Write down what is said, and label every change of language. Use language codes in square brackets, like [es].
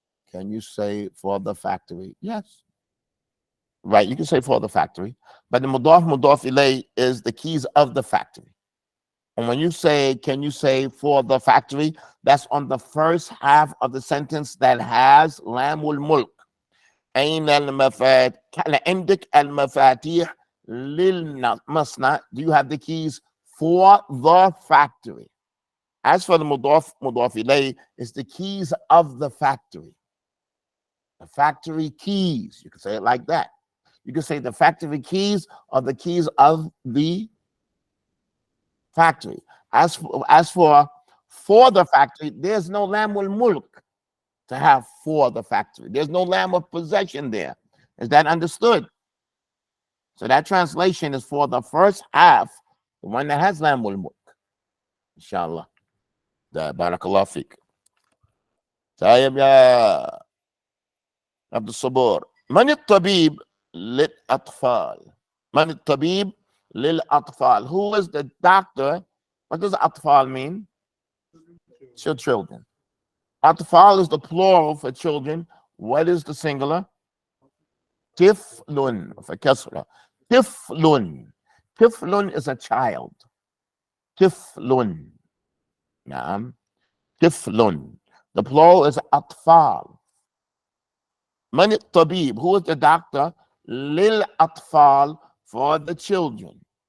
[en] Can you say for the factory? Yes. Right, you can say for the factory. But the mudaf ilay is the keys of the factory. And when you say, can you say for the factory? That's on the first half of the sentence that has lamul mulk. [ar] أين المفاتيح عندك المفاتيح للمصنع? [en] Do you have the keys for the factory? As for the mudaf ilay, it's the keys of the factory. The factory keys. You can say it like that. You can say the factory keys are the keys of the factory. As for the factory, there's no lamul mulk to have for the factory. There's no lamb of possession there. Is that understood? So that translation is for the first half, the one that has lamul mulk. [ar] Inshallah. Barakallah fiqh. طيب يا عبد الصبور. من الطبيب للأطفال؟ من الطبيب للأطفال? [en] Who is the doctor? What does أطفال mean? Children. أطفال is the plural for children. What is the singular? [ar] طفل [en] for [ar] كسرة. طفل. طفل is a child. طفل. نعم. طفل. [en] The plural is أطفال. [ar] من الطبيب? [en] Who is the doctor? [ar] للأطفال [en] for the children.